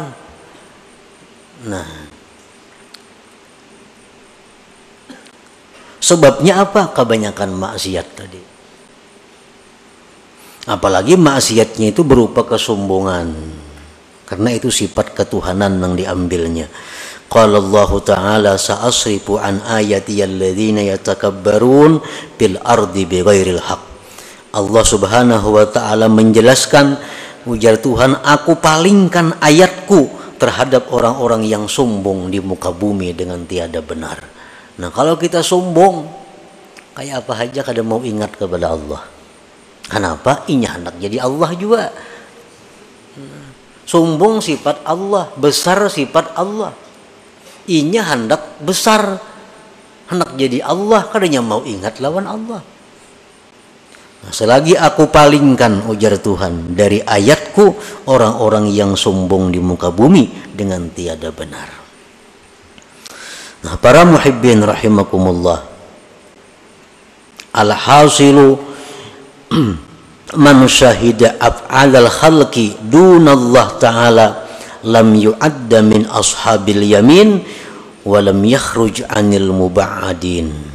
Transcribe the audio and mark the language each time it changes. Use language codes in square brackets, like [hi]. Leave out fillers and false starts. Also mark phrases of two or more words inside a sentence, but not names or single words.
[id] Nah, sebabnya apa? Kebanyakan maksiat tadi. Apalagi maksiatnya itu berupa kesombongan, karena itu sifat ketuhanan yang diambilnya. [ar] قال الله تعالى سأصرف عن آياتي الذين يتكبرون بالأرض بغير الحق. الله سبحانه وتعالى [id] menjelaskan, ujar Tuhan, aku palingkan ayatku terhadap orang-orang yang sombong di muka bumi dengan tiada benar. [bjn] Nah, kalau kita sombong kayak apa aja kada mau ingat kepada Allah. [id] Kenapa? [bjn] Inya hendak jadi Allah juga. Sombong sifat Allah, besar sifat Allah. Inya hendak besar, hendak jadi Allah, kadanya mau ingat lawan Allah. [id] Nah, selagi aku palingkan, ujar Tuhan, dari ayatku orang-orang yang sombong di muka bumi dengan tiada benar. Nah, para [ar] محبين رحمكم الله، الحاصل من شهد أفعال الخلق دون الله تعالى لم يعد من أصحاب اليمين ولم يخرج عن المبعدين.